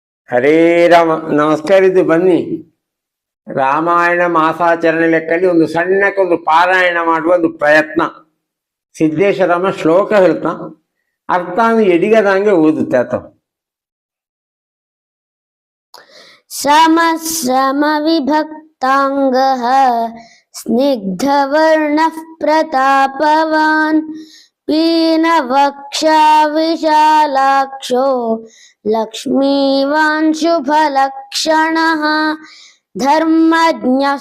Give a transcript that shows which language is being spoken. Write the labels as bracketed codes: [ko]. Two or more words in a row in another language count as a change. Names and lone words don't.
[kn] ಹರೇ ರಾಮ. ನಮಸ್ಕಾರ. ಇದು ಬನ್ನಿ, ರಾಮಾಯಣ ಮಾಸಾಚರಣೆ ಲೆಕ್ಕಲ್ಲಿ ಒಂದು ಸಣ್ಣಕ್ಕೊಂದು ಪಾರಾಯಣ ಮಾಡುವ ಒಂದು ಪ್ರಯತ್ನ. ಸಿದ್ದೇಶ್ವರಮ್ಮ ಶ್ಲೋಕ ಹೇಳ್ತಾ ಅರ್ಥ ಎಡಿಗದಂಗೆ ಓದುತ್ತೆ ಆತ. [sa] ಸಮ ಸಮ ವಿಭಕ್ತಾಂಗ ಸ್ನಿಗ್ಧವರ್ಣ ಪ್ರತಾಪವಾನ್ ಪೀನವಕ್ಷ ವಿಶಾಲಾಕ್ಷೋ ಲಕ್ಷ್ಮೀವಾನ್ ಶುಭಲಕ್ಷಣಃ ಧರ್ಮಜ್ಞಃ